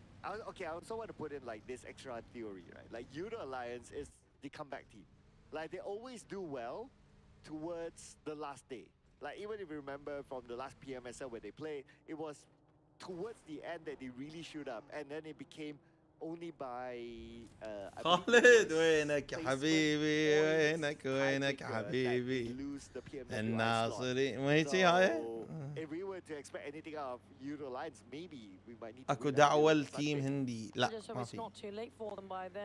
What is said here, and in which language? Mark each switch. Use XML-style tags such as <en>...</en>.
<en>I also want to put in like this extra theory, right? Like YOODO Alliance is the comeback team. Like they always do well towards the last day. Like even if you remember from the last PMSL where they played, it was towards the end that they really shoot up, and then it became only by</en> <ar>خالد وينك يا حبيبي وينك يا حبيبي الناصري ما هيك هاي.</ar> <en>If we were to expect anything out of YOODO Alliance, maybe we might need</en> <ar>اكو دعوة لتيم هندي لا ما في.</ar>